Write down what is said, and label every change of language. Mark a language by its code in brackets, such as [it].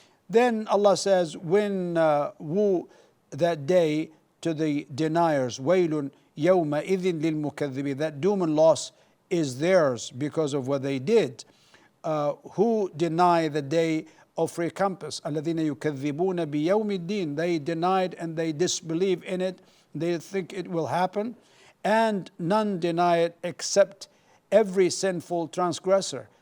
[en] Then Allah says, when woe that day to the deniers, [ar] waylun yawma idhin lil mukaththibin, [en] that doom and loss is theirs because of what they did. Who deny the day of recompense? [ar] الذين يكذبون بيوم الدين. [en] They denied and they disbelieve in it. They think it will happen. And none deny it except every sinful transgressor.